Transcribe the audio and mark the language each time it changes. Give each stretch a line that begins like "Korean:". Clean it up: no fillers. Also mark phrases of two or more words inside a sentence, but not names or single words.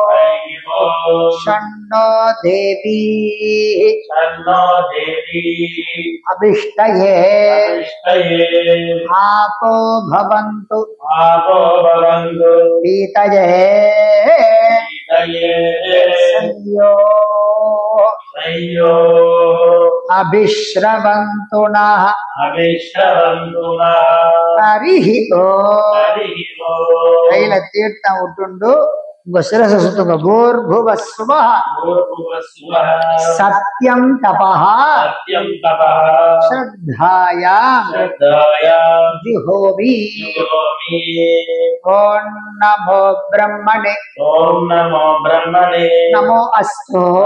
Sanskrit: षण्णो देवी अभिष्टये आपो भवन्तु पीतये संयो अभिश्रवन्तु नः हरिः ओम्
Tamil: கையில தீர்த்தம் விட்டுண்டு உங்க சிரச சுத்துங்க.
Sanskrit: भूर्भुवस्वः सत्यं तपः श्रद्धायां जुहोमि. ओम् नमो ब्रह्मणे नमो अस्तु